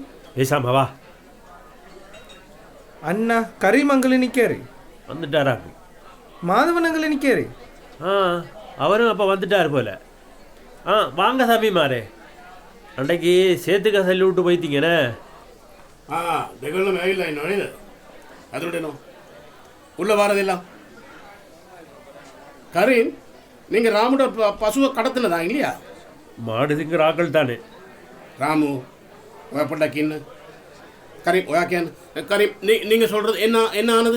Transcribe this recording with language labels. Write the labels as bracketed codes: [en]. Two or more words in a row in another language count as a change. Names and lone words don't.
[ta] பேசாம வா. அண்ணா கரீம் அங்கிள் நிற்காரு. வந்துட்டாரா? மாதவன் அங்கிள் நிற்காரு. அவரும் அப்போ வந்துட்டார் போல. வாங்க சாமி மாறே. அன்றைக்கு சேத்துக்க சொல்லி விட்டு போய்த்தீங்கண்ணே. [si] දෙගොල්ලම ඇවිල්ලා ඉන්නව නේද? අදට එනවා. [ta] உள்ள வரதெல்லாம். கரீம், நீங்கள் ராமுட பசுவை கடத்தினதா இல்லையா? மாடு திங்கிற ஆக்கள் தானே. ராமு ஒயப்பட்டாக்கின்னு கரீம் ஒயாக்கேன்னு கரீம் நீங்கள் சொல்கிறது என்ன ஆனது?